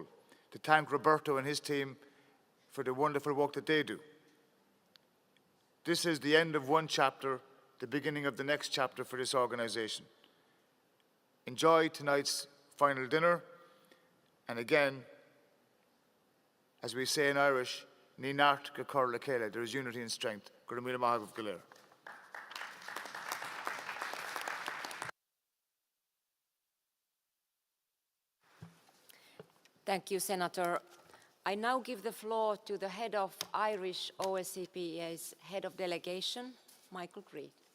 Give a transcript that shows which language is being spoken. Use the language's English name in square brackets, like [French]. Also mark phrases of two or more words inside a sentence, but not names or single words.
[English] To thank Roberto and his team for the wonderful work that they do. This is the end of one chapter, the beginning of the next chapter for this organisation. Enjoy tonight's final dinner, and again, as we say in Irish, [Irish] Ní nart go cur le chéile, [English] there is unity and strength. [Irish] Gur míle maith go léir. [English] Thank you, Senator. I now give the floor to the head of Irish OSCE's head of delegation, Michael Creed.